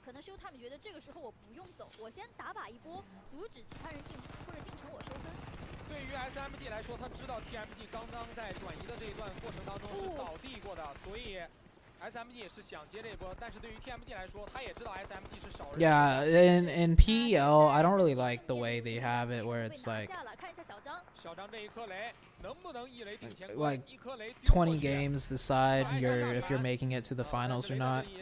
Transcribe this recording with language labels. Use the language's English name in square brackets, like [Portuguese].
[Chinese] 可能 Showtime 觉得这个时候我不用走，我先打靶一波，阻止其他人进城，或者进城我收分。对于 SMG 来说，他知道 TMG 刚刚在转移的这一段过程当中是倒地过的，所以 SMG 是想接这一波。但是对于 TMG 来说，他也知道 SMG 是少人。 [English] Yeah, in PEL, I don't really like the way they have it, where it's like [Chinese] 小张这一颗雷能不能一雷定乾坤？ [English] like [Chinese] 一颗雷 [English] 20 games decide if you're making it to the finals or not.